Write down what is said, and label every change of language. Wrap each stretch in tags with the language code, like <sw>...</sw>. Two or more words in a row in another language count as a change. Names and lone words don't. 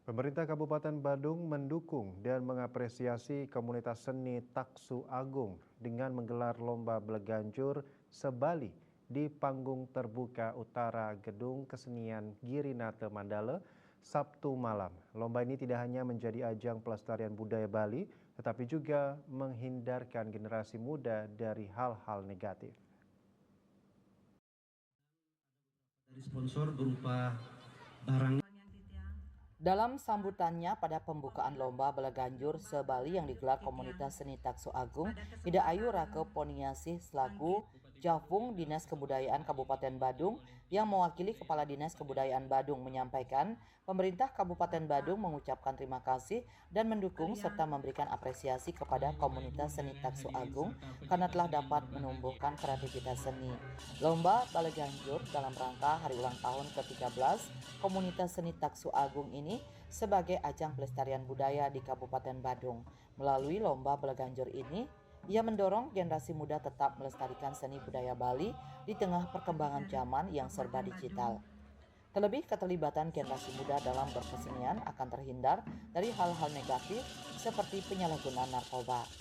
<id>Pemerintah Kabupaten Badung mendukung dan mengapresiasi komunitas seni Taksu Agung dengan menggelar lomba beleganjur sebali di panggung terbuka utara Gedung Kesenian Girinate Mandala Sabtu malam. Lomba ini tidak hanya menjadi ajang pelestarian budaya Bali, tetapi juga menghindarkan generasi muda dari hal-hal negatif. Dari sponsor berupa barang. Dalam sambutannya pada pembukaan lomba beleganjur sebali yang digelar komunitas seni Taksu Agung, Ida Ayu Rake Poniasih selaku Jafung Dinas Kebudayaan Kabupaten Badung yang mewakili Kepala Dinas Kebudayaan Badung menyampaikan pemerintah Kabupaten Badung mengucapkan terima kasih dan mendukung serta memberikan apresiasi kepada komunitas seni Taksu Agung karena telah dapat menumbuhkan kreativitas seni. Lomba beleganjur dalam rangka hari ulang tahun ke-13 komunitas seni Taksu Agung ini sebagai ajang pelestarian budaya di Kabupaten Badung. Melalui lomba beleganjur ini, ia mendorong generasi muda tetap melestarikan seni budaya Bali di tengah perkembangan zaman yang serba digital. Terlebih keterlibatan generasi muda dalam berkesenian akan terhindar dari hal-hal negatif seperti penyalahgunaan narkoba.</id>